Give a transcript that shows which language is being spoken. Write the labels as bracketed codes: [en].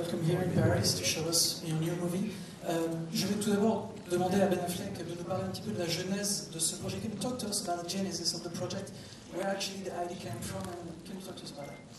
[en] here in Paris to show us your new movie. [fr] Je vais tout d'abord demander à Ben Affleck de nous parler un petit peu de la genèse de ce projet. [en] Can you talk to us about the genesis of the project? Where actually the idea came from, and can you talk to us about it?